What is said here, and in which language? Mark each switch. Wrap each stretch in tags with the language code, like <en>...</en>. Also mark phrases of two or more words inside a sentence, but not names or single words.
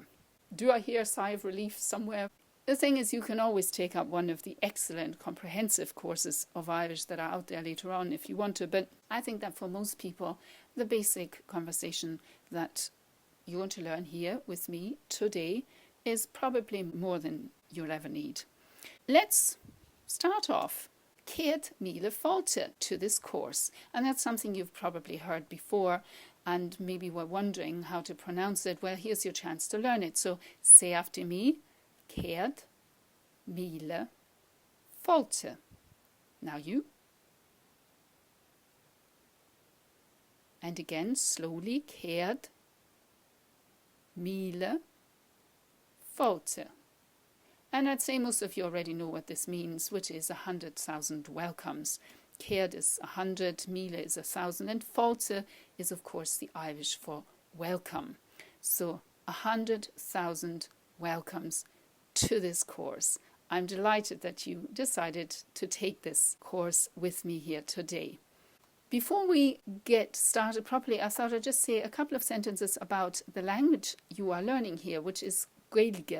<en>Do I hear a sigh of relief somewhere? The thing is you can always take up one of the excellent comprehensive courses of Irish that are out there later on if you want to. But I think that for most people, the basic conversation that you're going to learn here with me today is probably more than you'll ever need. Let's start off.</en> <ga>Céad, míle, fáilte</ga> <en>to this course. And that's something you've probably heard before and maybe were wondering how to pronounce it. Well, here's your chance to learn it. So say after me,</en> <ga>Céad, míle, fáilte.</ga> <en>Now you. And again, slowly,</en> <ga>Céad, míle, fáilte.</ga> <en>And I'd say most of you already know what this means, which is 100,000 welcomes. Céad is 100, míle is 1,000, and fáilte is of course the Irish for welcome. So 100,000 welcomes to this course. I'm delighted that you decided to take this course with me here today. Before we get started properly, I thought I'd just say a couple of sentences about the language you are learning here, which is Gaeilge.</en>